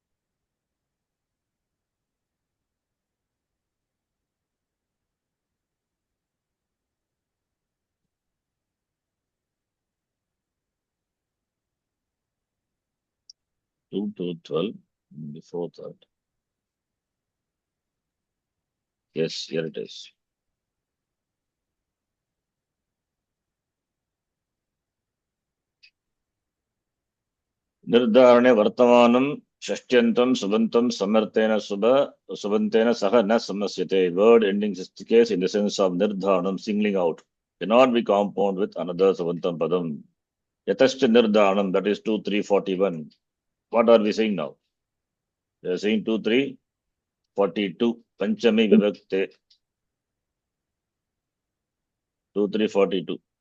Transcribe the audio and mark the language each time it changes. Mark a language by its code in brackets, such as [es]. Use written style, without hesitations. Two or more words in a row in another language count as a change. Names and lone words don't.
[en] Two to 12. Before that. Yes, here it is. [sa] निर्धारणे वर्तमानं षष्ठ्यन्तं सुबन्तं समर्थेन सुबन्तेन सह न समस्यते. [en] Word ending case in the sense of Nirdharanam, singling out. Cannot be compound with another [sa] सुबन्तं पदम्. यतश्च निर्धारणम्, [en] that is 2-3-41. What are we saying now? We are saying 2-3-42. [sa] पञ्चमी विभक्ते. 2-3-42.